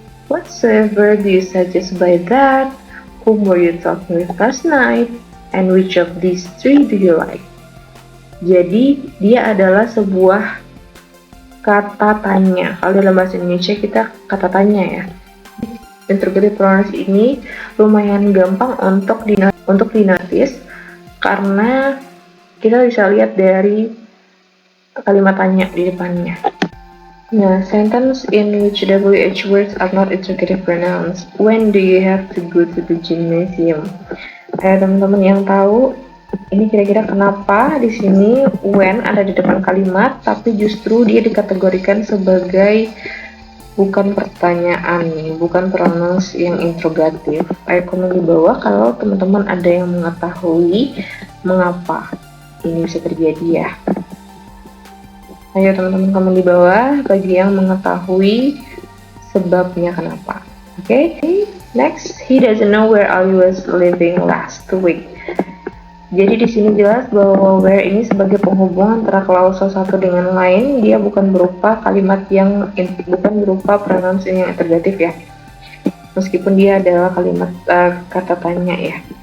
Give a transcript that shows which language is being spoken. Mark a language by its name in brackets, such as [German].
[English] Whatsoever do you suggest by that? Whom were you talking with last night? And which of these three do you like? [Indonesian] Jadi dia adalah sebuah kata tanya. Kalau dalam bahasa Indonesia kita kata tanya ya. Interrogative pronouns ini lumayan gampang untuk dinotis karena kita bisa lihat dari kalimat tanya di depannya. [English] Nah, sentence in which WH words are not interrogative pronouns. When do you have to go to the gymnasium? [Indonesian] Teman-teman yang tahu, ini kira-kira kenapa di sini when ada di depan kalimat, tapi justru dia dikategorikan sebagai bukan pertanyaan nih, bukan pronouns yang interrogatif. Ayo komen di bawah kalau teman-teman ada yang mengetahui mengapa ini bisa terjadi ya. Ayo teman-teman komen di bawah bagi yang mengetahui sebabnya kenapa. [English] Oke, next, he doesn't know where I was living last week. [Indonesian] Jadi di sini jelas bahwa where ini sebagai penghubung antara klausa satu dengan lain, dia bukan berupa kalimat yang bukan berupa pronouns yang interrogatif ya. Meskipun dia adalah kalimat kata tanya ya.